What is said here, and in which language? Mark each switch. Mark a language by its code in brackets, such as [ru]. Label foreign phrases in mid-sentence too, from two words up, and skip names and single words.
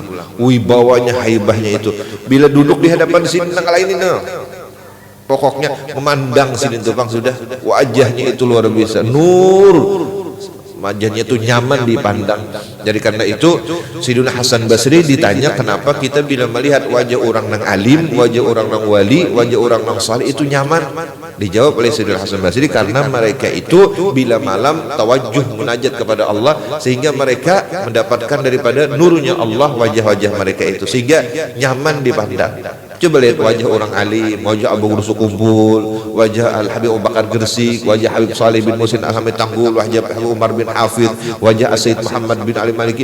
[id] Wibawanya, haibahnya itu bila duduk di hadapan sidin nang lain ini, pokoknya memandang sidin tukang sudah wajahnya itu luar biasa, nur wajahnya itu nyaman dipandang. Jadi karena itu Sayyidina Hasan Basri ditanya kenapa kita bila melihat wajah orang nang alim, wajah orang nang wali, wajah orang nang saleh itu nyaman. Dijawab oleh Sayyidina Hasan Basri karena mereka itu bila malam tawajjuh munajat kepada Allah, sehingga mereka mendapatkan daripada nurnya Allah wajah-wajah mereka itu, sehingga nyaman dipandang. Coba lihat wajah orang alim, wajah Abu Gursu Kumpul, wajah Al-Habib Abu Bakar Gresik, wajah Habib Saleh bin Muhsin Al-Hamid Tanggul, wajah Habib Umar bin Hafidh, wajah Sayyid Muhammad bin Ali Maliki.